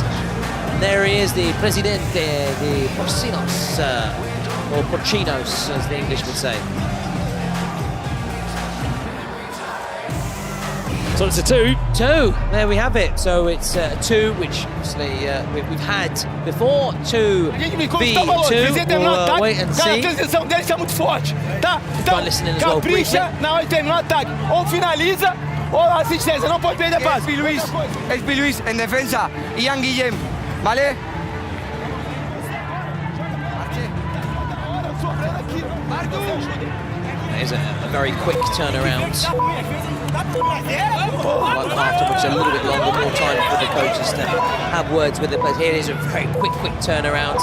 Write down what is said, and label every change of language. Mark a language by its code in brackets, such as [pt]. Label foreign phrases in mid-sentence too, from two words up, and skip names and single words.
[en] And there he is, the Presidente de Porcinos, or Porcinos, as the English would say. So it's a 2. There we have it. So it's 2, which obviously we've had before. 2v2. We'll wait and see. [pt] A deles é muito forte, tá? Então, capricha na hora de terminar o ataque. Ou finaliza, ou assistência. Não pode perder passe. [es] SP Luis en defensa. [pt] Ian Guillem, ¿vale? [en] There's a very quick turnaround. After which a little bit longer, more time for the coaches to have words with it. But here is a very quick turnaround.